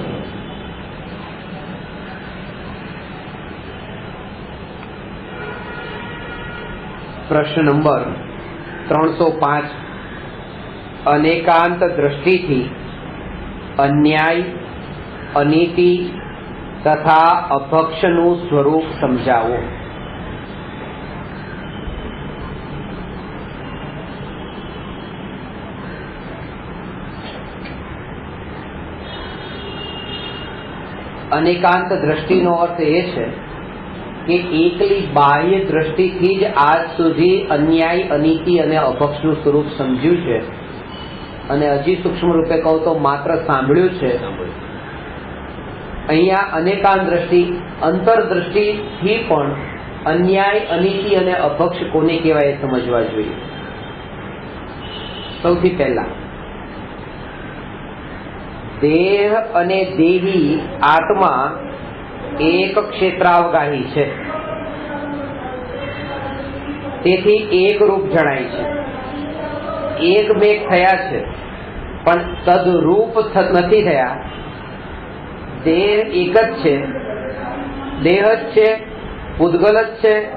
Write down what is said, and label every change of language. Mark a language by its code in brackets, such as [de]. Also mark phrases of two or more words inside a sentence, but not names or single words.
[gu] પ્રશ્ન નંબર 305 અનેકાંત દૃષ્ટિથી અન્યાય અનીતિ તથા અભક્ષનું સ્વરૂપ સમજાવો। અનેકાંત દૃષ્ટિનો અર્થ એ છે કે એકલી બાહ્ય દ્રષ્ટિથી જ આજ સુધી અન્યાય અનીતિ અને અભક્ષનું સ્વરૂપ સમજ્યું છે અને હજી સૂક્ષ્મ રૂપે કહું તો માત્ર સાંભળ્યું છે। અહીંયા અનેકાંત દ્રષ્ટિ અંતરદ્રષ્ટિથી પણ અન્યાય અનીતિ અને અભક્ષ કોને કહેવાય એ સમજવા જોઈએ। સૌથી પહેલા દેહ અને દેહી આત્મા એક ક્ષેત્રાવગાહી છે, તેથી એક રૂપ જણાય છે। એક મેઘ થયા છે પણ તદરૂપ નથી થયા। દેહ એક જ છે, દેહ જ છે, પૂતગલ જ છે।